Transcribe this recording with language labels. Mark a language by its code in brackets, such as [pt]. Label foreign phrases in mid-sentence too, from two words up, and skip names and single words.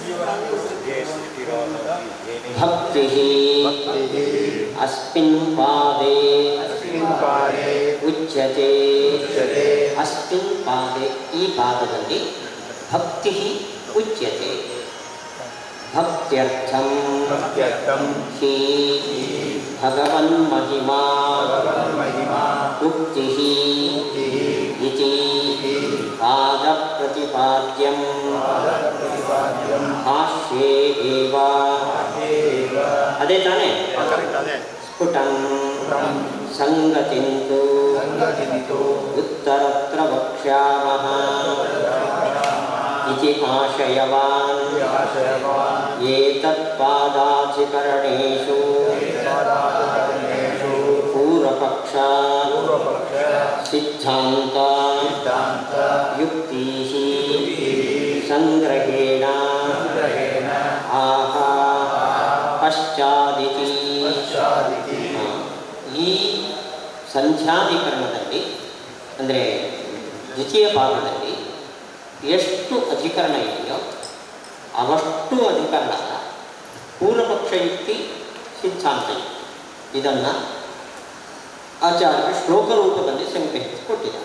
[sa] ಭಕ್ತಿ ಅಸ್ಮಿನ್ ಪಾದೇ ಉಚ್ಯತೆ. ಅಸ್ಮಿನ್ ಪಾದೆ [kn] ಈ ಪಾದದಲ್ಲಿ [sa] ಭಕ್ತಿ ಉಚ್ಯತೆ. ಭಕ್ತ್ಯರ್ಥಂ ಹಿ ಭಗವನ್ಮಹಿಮಾ ಉಕ್ತಿ ಇತಿ ಪಾದ ಪ್ರತಿಪಾದ್ಯಂ ಭಾಷ್ಯೇ ಏವ. [kn] ಅದೇ ತಾನೇ [sa] ಸ್ಫುಟಂ ಸಂಗತಿಂತು ಉತ್ತರತ್ರ ವಕ್ಷ್ಯಾಮಃ इति आशयवान् एतत्पादाधिकरणेषु पूर्वपक्ष सिद्धान्त युक्तिः संग्रहेण आह पश्चादिति. [kn] ಈ ಸಂಧ್ಯಾಧಿಕರಣದಲ್ಲಿ ಅಂದರೆ ದ್ವಿತೀಯ ಭಾಗದಲ್ಲಿ ಎಷ್ಟು ಅಧಿಕರಣ ಇದೆಯೋ ಅವಷ್ಟು ಅಧಿಕರಣದ ಪೂರ್ವಪಕ್ಷ ಯುಕ್ತಿ ಸಿದ್ಧಾಂತ ಯುಕ್ತಿ ಇದನ್ನು ಆಚಾರ್ಯರು ಶ್ಲೋಕ ರೂಪದಲ್ಲಿ ಸಂಗ್ರಹಿಸಿ ಕೊಟ್ಟಿದ್ದಾರೆ.